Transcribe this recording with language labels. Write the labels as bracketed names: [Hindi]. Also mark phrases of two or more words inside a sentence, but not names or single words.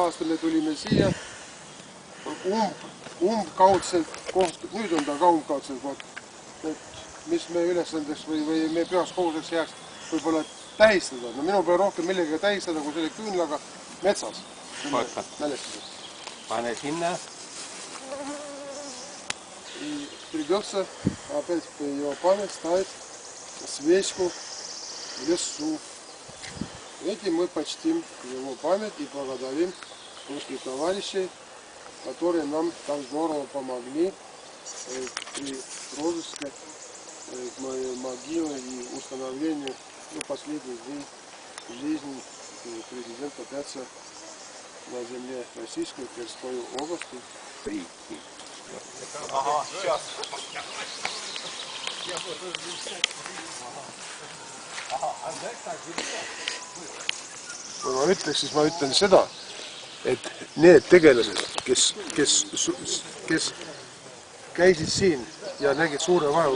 [Estonian] aastal me tulime siia umbkaudselt koht, nüüd on ta ka umbkaudselt koht, et mis meie ülesandeks või meie peaks kohuseks jääks võib-olla tähistada. No minu peale rohkem millegagi tähistada kui selle küünlaga metsas. Pane sinna. [Russian] И придется опять его память ставить свечку в лесу. Этим мы почтим его память и благодарим русских товарищей, которые нам так здорово помогли при розыске могилы и установлению последних дней жизни президента Пятца на земле Российской Тверской области. Ага, сейчас. [Estonian] Kui ma ütleks, siis ma ütlen seda, et need tegelased, kes käisid siin ja nägid suure vaeva